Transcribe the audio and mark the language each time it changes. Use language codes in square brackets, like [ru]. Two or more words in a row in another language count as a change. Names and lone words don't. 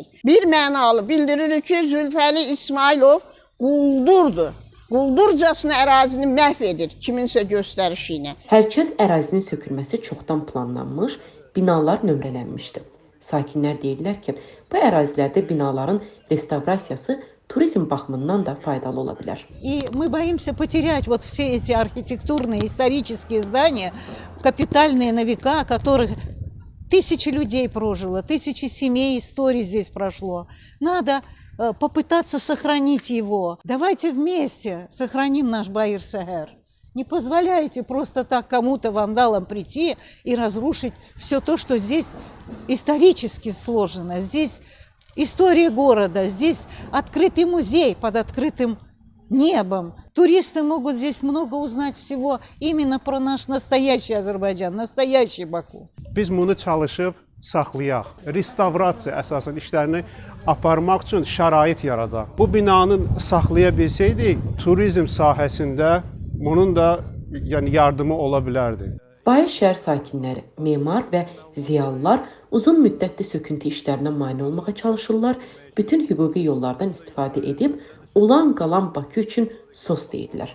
[az] Bir mənalı bildirilir ki, Zülfəli İsmailov quldurdur. Quldurcasına ərazini məhv edir kiminsə göstərişi ilə. Hərçənd ərazinin sökülməsi çoxdan planlanmış, binalar nömrələnmişdi. Sakinlər deyirlər ki, bu ərazilərdə binaların restavrasiyası turizm baxımından da faydalı ola bilər. [ru] И мы боимся потерять вот все эти архитектурные, исторические здания, капитальные на века, которых тысячи людей прожило, тысячи семей, историй здесь прошло. Надо попытаться сохранить его. Давайте вместе сохраним наш Байыр-Шәһәр. Не позволяйте просто так кому-то, вандалам, прийти и разрушить все то, что здесь исторически сложено. Здесь история города, здесь открытый музей под открытым небом. Туристы могут здесь много узнать всего именно про наш настоящий Азərbaycan, настоящий Баку. [az] Biz bunu çalışıb saxlayaq. Restavrasiya əsasən işlərini aparmaq üçün şərait yaradaq. Bu binanın saxlaya bilsəydik, turizm sahəsində bunun da yəni yardımı ola bilərdi. Bayır şəhər sakinləri, memar və ziyalılar uzun müddətli söküntü işlərinə mane olmağa çalışırlar, bütün hüquqi yollardan istifadə edib olan qalan Bakı üçün sos deyirlər.